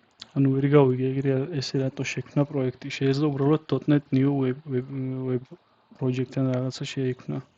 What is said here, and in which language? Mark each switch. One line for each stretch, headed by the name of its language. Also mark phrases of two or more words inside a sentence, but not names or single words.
Georgian: ანუ ვერ გავიგე ეგრე ესე რატო შექმნა პროექტი. შეიძლება უბრალოდ .NET
English: new web project-
Georgian: თან რაღაცა შეიქმნა.